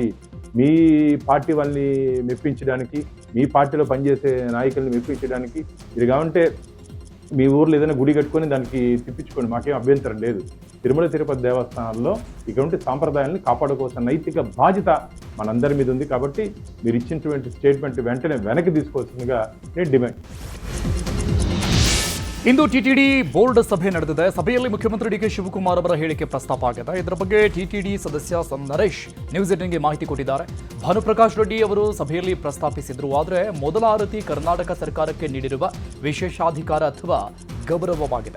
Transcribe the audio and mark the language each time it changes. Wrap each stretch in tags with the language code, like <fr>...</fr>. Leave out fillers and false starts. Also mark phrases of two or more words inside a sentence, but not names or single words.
<te>మీ పార్టీ వాళ్ళని మెప్పించడానికి, మీ పార్టీలో పనిచేసే నాయకుల్ని మెప్పించడానికి ఇది కావంటే మీ ఊర్లో ఏదైనా గుడి కట్టుకొని దానికి తిప్పించుకోండి, మాకేం అభ్యంతరం లేదు. తిరుమల తిరుపతి దేవస్థానాల్లో ఇటువంటి సాంప్రదాయాలను కాపాడుకోవాల్సిన నైతిక బాధ్యత మనందరి మీద ఉంది. కాబట్టి మీరు ఇచ్చినటువంటి స్టేట్మెంట్ వెంటనే వెనక్కి తీసుకోవాల్సిందిగా నేను డిమాండ్.</te> <kn>ಇಂದು ಟಿಟಿಡಿ ಬೋರ್ಡ್ ಸಭೆ ನಡೆದಿದೆ. ಸಭೆಯಲ್ಲಿ ಮುಖ್ಯಮಂತ್ರಿ ಡಿಕೆ ಶಿವಕುಮಾರ್ ಅವರ ಹೇಳಿಕೆ ಪ್ರಸ್ತಾಪ ಆಗಿದೆ. ಇದರ ಬಗ್ಗೆ ಟಿಟಿಡಿ ಸದಸ್ಯ ನರೇಶ್ ನ್ಯೂಸ್ 18ಗೆ ಮಾಹಿತಿ ಕೊಟ್ಟಿದ್ದಾರೆ. ಭಾನುಪ್ರಕಾಶ್ ರೆಡ್ಡಿ ಅವರು ಸಭೆಯಲ್ಲಿ ಪ್ರಸ್ತಾಪಿಸಿದ್ರು. ಆದರೆ ಮೊದಲ ಆರತಿ ಕರ್ನಾಟಕ ಸರ್ಕಾರಕ್ಕೆ ನೀಡಿರುವ ವಿಶೇಷಾಧಿಕಾರ ಅಥವಾ ಗೌರವವಾಗಿದೆ.</kn>